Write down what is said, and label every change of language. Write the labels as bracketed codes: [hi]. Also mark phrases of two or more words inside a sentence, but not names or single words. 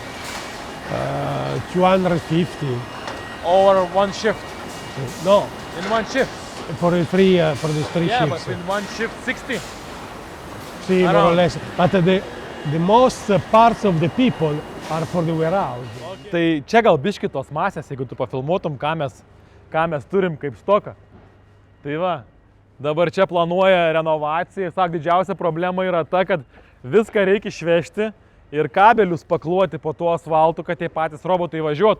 [en] 250. Over one shift? No, In one shift? for the three Yeah, shifts. but in one shift 60. See, more or around. less. But the most parts of the people are for the warehouse. [lt] Tai čia gal biški tos masės, jeigu tu pafilmuotum, ką mes turim kaip stoką. Tai va, dabar čia planuoja renovaciją. Sak, didžiausia problema yra ta, kad viską reikia išvežti ir kabelius pakluoti po tuo asfaltu, kad tie patys robotai važiuotų.